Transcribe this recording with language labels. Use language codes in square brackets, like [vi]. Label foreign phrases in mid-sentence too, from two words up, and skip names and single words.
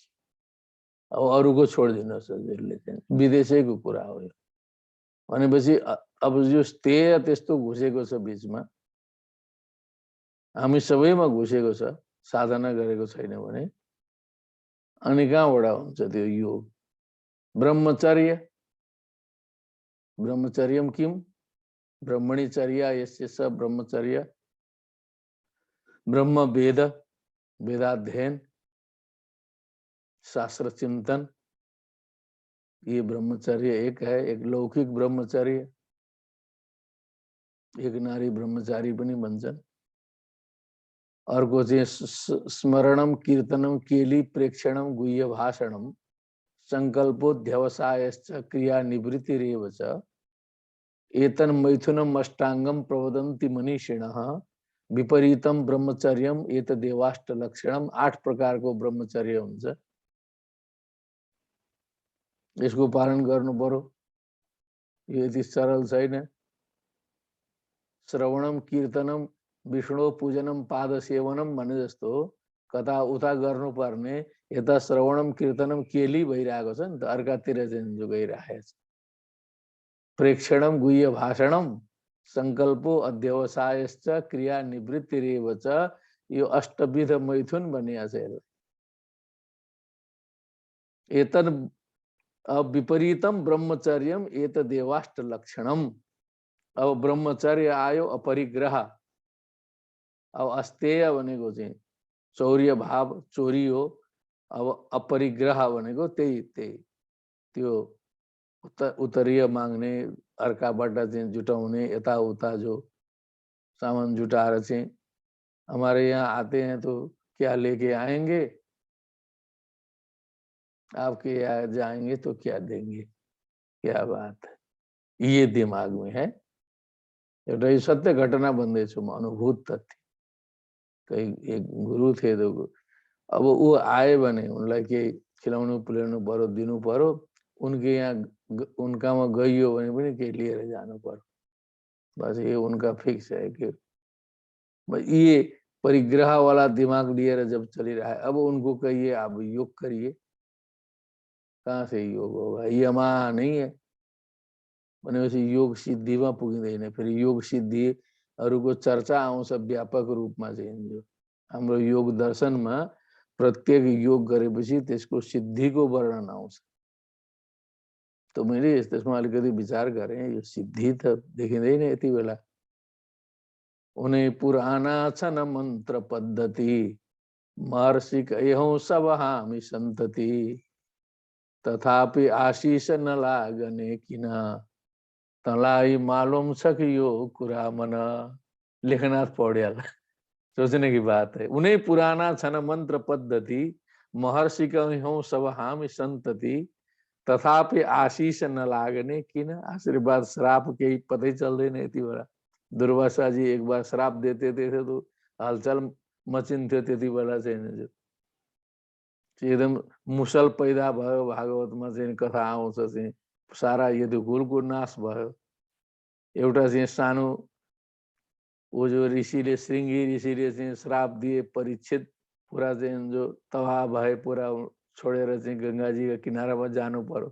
[ne] अब अरूको छोडिदिनुहोस् हजुरले, चाहिँ विदेशैको कुरा हो यो भनेपछि अब यो त्यही त्यस्तो घुसेको छ बिचमा, हामी सबैमा घुसेको छ, साधना गरेको छैन भने। अनि कहाँबाट हुन्छ त्यो योग? [sa] ब्रह्मचर्य, ब्रह्मचर्यम किम ब्रह्मणिचर्या यस्य स ब्रह्मचर्य, ब्रह्म वेद, वेदाध्ययन, [hi] शास्त्र चिंतन, ये ब्रह्मचर्य एक है। [ne] एक लौकिक ब्रह्मचर्य, एक नारी ब्रह्मचारी पनि भन्छन्। अर्को चाहिँ [sa] स्मरणम कीर्तनम केली प्रेक्षणम गुह्य भाषणम संकल्पोध्यवसायश्च क्रिया निवृत्तिरेव च एतन मैथुनम अष्टांगम प्रवदन्ति मनीषिणः विपरीतम ब्रह्मचर्यम एत देवाष्ट लक्षणम। [ne] 8 प्रकारको ब्रह्मचर्य हुन्छ, यसको पालन गर्नु पर्यो। यो यति सरल छैन। [sa] श्रवणम कीर्तनम विष्णु पूजनम पाद सेवनम [ne] भने जस्तो कता उता गर्नुपर्ने, यता [sa] श्रवणम कीर्तनम केली [ne] भइरहेको छ नि त, अर्कातिर चाहिँ जो गइरहेको छ। [sa] प्रेक्षणम गुह्य भाषणम संकल्पो अध्यवसायश्च क्रिया निवृत्तिरेव च, [ne] यो अष्टविध मैथुन भनिएको छ यसलाई। [sa] एतन विपरीतम ब्रह्मचर्यम एत देवाष्ट लक्षणम। [ne] अब ब्रह्मचर्य आयो अपरिग्रह, अब अस्तेय भनेको चाहिँ चौर्य भाव, चोरी हो। अब अपरिग्रह भनेको त्यही त्यो उत्तरीय माग्ने, अर्काबाट चाहिँ जुटाउने, यताउता जो सामान जुटाएर चाहिँ [hi] हमारे यहाँ आते हैं तो क्या लेके आएंगे, आपके यहाँ जाएंगे तो क्या देंगे, क्या बात है, ये दिमाग में है। [ne] एउटा यो सत्य घटना भन्दैछु म, अनुभूत तथ्य। [hi] कहीं एक गुरु थे, तो अब वो आए [ne] भने उनलाई केही खिलाउनु पिलाउनु पर्यो, दिनु पर्यो। [hi] उनके यहाँ [ne] उनकामा गइयो भने पनि केही लिएर जानु पर्यो। [hi] बस ये उनका फिक्स है कि ये परिग्रह वाला दिमाग लिएर जब चली रहा है, अब उनको कहिए आप योग करिए, कहाँ से योग होगा, यमा नहीं है [ne] भनेपछि योग सिद्धिमा पुगिँदैन। फेरि योग सिद्धिहरूको चर्चा आउँछ व्यापक रूपमा चाहिँ। जो हाम्रो योग दर्शनमा प्रत्येक योग गरेपछि त्यसको सिद्धिको वर्णन आउँछ। तो मैले त्यसमा अलिकति विचार गरेँ, यो सिद्धि त देखिँदैन यति बेला। उन्हें पुराना छन् मन्त्र पद्धति, महर्षि कहौं सब हामी सन्तति, तथापि आशीष न लागने किन, तँलाई मालुम छ कि यो कुरा मन। [hi] लेखनाथ पौड्याल सोचने की बात है। [ne] उन्हें पुराना छन मंत्र पद्धति महर्षि कहूँ सब हामी संतति तथापि आशीष न लागने किन। आशीर्वाद श्राप [hi] के पता ही [ne] चल्दैन यति बेला। [hi] दुर्वासा जी एक बार श्राप देते थे तो हलचल [ne] मचिन्थ्यो त्यति बेला चाहिँ एकदम मुसल पैदा भयो। भागवतमा चाहिँ कथा आउँछ चाहिँ सारा यदुकुलको नाश भयो। एउटा चाहिँ सानो वो जो ऋषिले श्रृंगी ऋषिले चाहिँ श्राप दिए परीक्षित पूरा चाहिँ जो तबाह भए पूरा छोडेर चाहिँ गंगाजीका किनारामा जानु पर्यो।